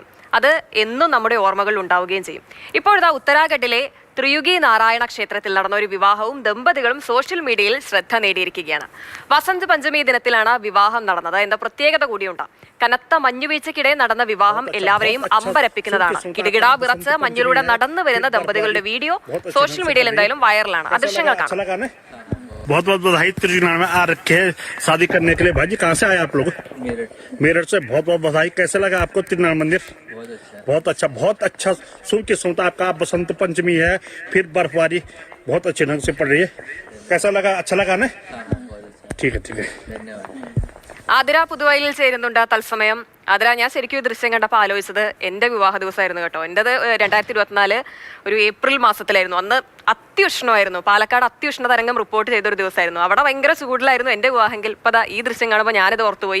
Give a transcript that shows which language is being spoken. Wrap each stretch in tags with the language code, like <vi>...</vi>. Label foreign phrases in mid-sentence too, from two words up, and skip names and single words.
<ml>അത് എന്നും നമ്മുടെ ഓർമ്മകളിൽ ഉണ്ടാവുകയും ചെയ്യും. ഇപ്പോഴത്തെ ഉത്തരാഖണ്ഡിലെ ത്രിയുഗി നാരായണ ക്ഷേത്രത്തിൽ നടന്ന ഒരു വിവാഹവും ദമ്പതികളും</ml> <en>social media</en> <ml>ശ്രദ്ധ നേടിയിരിക്കുകയാണ്. വസന്ത് പഞ്ചമി ദിനത്തിലാണ് വിവാഹം നടന്നത് എന്ന പ്രത്യേകത കൂടിയുണ്ട്. കനത്ത മഞ്ഞുവീഴ്ചയ്ക്കിടെ നടന്ന വിവാഹം എല്ലാവരെയും അമ്പരപ്പിക്കുന്നതാണ്. കിടുകിടാ വിറച്ച് മഞ്ഞിലൂടെ നടന്നു വരുന്ന ദമ്പതികളുടെ വീഡിയോ</ml> <en>social media</en> <ml>എന്തായാലും വൈറലാണ്. ആ ദൃശ്യങ്ങൾ കാണാം.</ml> <hi>बहुत बहुत बधाई त्रिजुनार में आ रखे हैं शादी करने के लिए। भाई जी कहाँ से आए आप लोग? मेरठ से। बहुत बहुत बधाई। कैसे लगा आपको त्रिजुनार मंदिर? बहुत अच्छा सुन के सुनता आपका बसंत पंचमी है, फिर बर्फबारी बहुत अच्छे ढंग से पड़ रही है। कैसा लगा? अच्छा लगा ना? ठीक है।</hi> <ml>ആതിര പുതുവൈലിൽ ചേരുന്നുണ്ട് തത്സമയം. ആതിര, ഞാൻ ശരിക്കും ഈ ദൃശ്യം കണ്ടപ്പോൾ ആലോചിച്ചത് എൻ്റെ വിവാഹ ദിവസമായിരുന്നു കേട്ടോ. എൻ്റെത് 2024 ഒരു ഏപ്രിൽ മാസത്തിലായിരുന്നു. അന്ന് അത്യുഷ്ണമായിരുന്നു. പാലക്കാട് അത്യുഷ്ണ തരംഗം റിപ്പോർട്ട് ചെയ്തൊരു ദിവസമായിരുന്നു. അവിടെ ഭയങ്കര ചൂടിലായിരുന്നു എൻ്റെ വിവാഹമെങ്കിൽ ഇപ്പോൾ ഈ ദൃശ്യം കാണുമ്പോൾ ഞാനിത് ഓർത്തുപോയി.</ml>